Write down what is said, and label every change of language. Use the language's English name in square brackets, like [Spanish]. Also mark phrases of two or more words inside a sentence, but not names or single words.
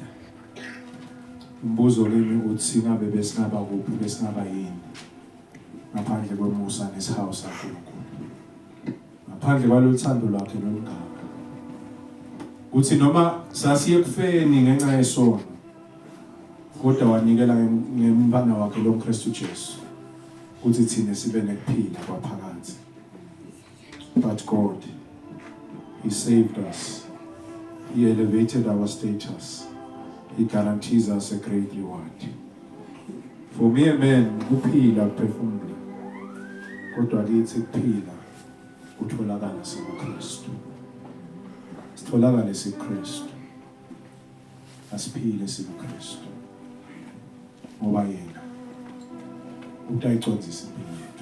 [Swati] Umbuzo kimi uthi ngabe besingaba kuphi besingaba yini ngaphandle kwemusa nesihawu saNkulunkulu. Ngaphandle kwalothando lwakhe lolungaka. Uthi noma sasiye kufeni ngenxa yesono kodwa wanikela ngempana wakhe lo Kristu Jesu. Uthi thina sibe nekuphila kwaphakathi. [English] But God, He saved us. He elevated our status. He guarantees us a great reward. For me, [Swati] amen, kuphila kuphefumula. Kodwa kithi kuphila kutholakala sikuKristu. Sitholakala sikuKristu. Asiphile sikuKristu. Ngoba yena utayiconzisa impilo yethu.